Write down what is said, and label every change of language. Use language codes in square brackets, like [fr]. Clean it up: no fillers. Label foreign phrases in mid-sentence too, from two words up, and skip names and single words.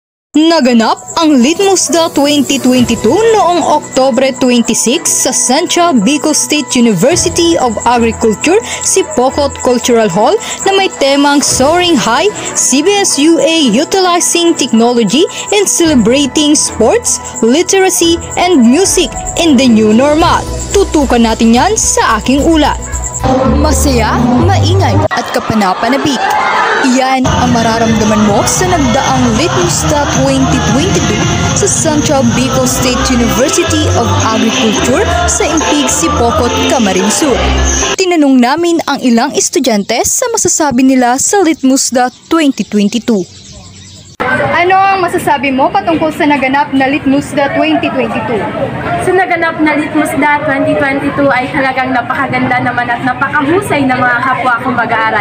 [tl] Naganap ang Litmusda 2022 noong Oktubre 26 sa Central Bicol State University of Agriculture, Sipocot Cultural Hall na may temang Soaring High, CBS-UA Utilizing Technology and Celebrating Sports, Literacy, and Music in the New Normal. Tutukan natin yan sa aking ulat. Masaya, maingay at kapanapanabik. Iyan ang mararamdaman mo sa nagdaang Litmusda 2022 sa Central Bicol State University of Agriculture sa Impig, Sipocot, Camarines Sur. Tinanong namin ang ilang estudyante sa masasabi nila sa Litmusda 2022. Ano ang masasabi mo patungkol sa naganap na Litmusda 2022? Sa naganap na Litmusda 2022 ay talagang napakaganda naman at napakahusay ng mga kapwa kong mag-aaral.